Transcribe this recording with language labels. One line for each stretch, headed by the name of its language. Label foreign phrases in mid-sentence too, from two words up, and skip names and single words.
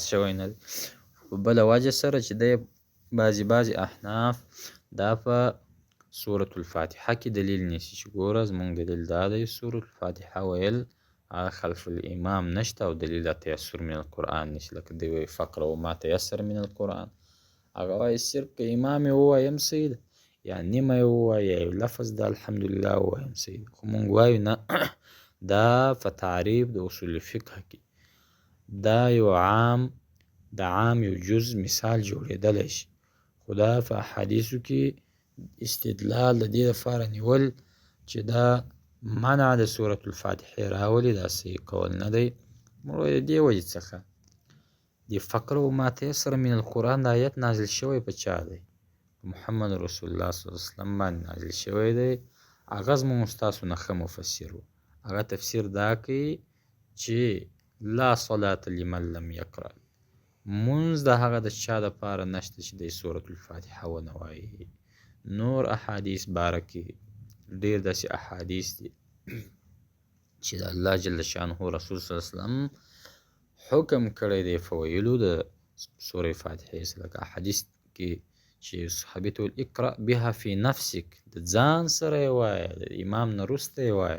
Pashto: شوی نه دی، په بله وجه سره چې دی بعضې احناف دا په سورة الفاتحه کې دلیل نیسي چې ګوره زمونږ دلیل دا دی سورة الفاتحه ویل
Arabic: خلف الامام
Pashto: نشته، او دلیل د
Arabic: تیسر من القرآن
Pashto: نشي، لکه دی وایي
Arabic: فقرؤوا ما تیسر من القرآن،
Pashto: هغه وایي صرف که امام یې ووایم صحیح ده، یا نیمه یې ووایي، یا یو لفظ د الحمدلله ووایم صحیح ده. خو مونږ وایو نه، دا په تعریف د اصول فقه کې دا یو عام، د عام یو جز مثال جوړېدلی شي، خو دا په احادیثو کې استدلال د دې لپاره نیول چې دا منع د سورة الفاتحې راولي، دا صحیح قول نه دی. موږ د دې وجې څخه د
Arabic: فقرؤوا ما تیسر من القرآن
Pashto: د آیت نازل شوی په چا دی؟ محمد رسول الله
Arabic: صلی الله علیه وسلم
Pashto: باندې نازل شوی دی. هغه زموږ ستاسو نه ښه مفسر و. هغه تفسیر دا کوي چې
Arabic: لا صلاة لمن لم یقرأ،
Pashto: مونځ د هغه د چا دپاره نشته چې دی سورة الفاتحه ونه وایي. نور احادیث باره کې ډېر داسې احادیث دي چې د الله
Arabic: جل شانه
Pashto: رسول
Arabic: صلی الله علیه وسلم
Pashto: حکم کړی دی په ویلو د سورة فاتحې سره، لکه احادیث کې چې صحابي ته ویل
Arabic: اقرأ بها فی نفسک،
Pashto: د ځان سره یې وایه، د امام نه وروسته یې وایه.